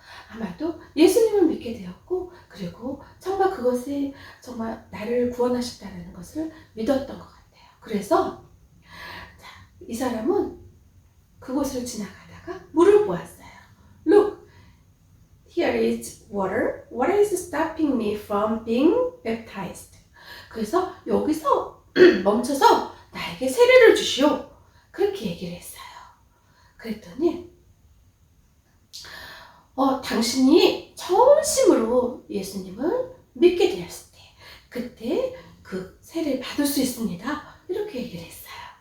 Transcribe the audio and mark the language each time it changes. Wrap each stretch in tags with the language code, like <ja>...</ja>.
<ko>아마도 예수님을 믿게 되었고, 그리고 정말 그것이 정말 나를 구원하셨다는 것을 믿었던 것 같아요. 그래서 이 사람은 그곳을 지나가다가 물을 보았어요.</ko> <en>Look, here is water. What is stopping me from being baptized?</en> <ko>그래서 여기서 멈춰서 나에게 세례를 주시오. 그렇게 얘기를 했어요. 그랬더니 당신이 정심으로 예수님을 믿게 되었을 때 그때 그 세례를 받을 수 있습니다. 이렇게 얘기를 했어요.</ko>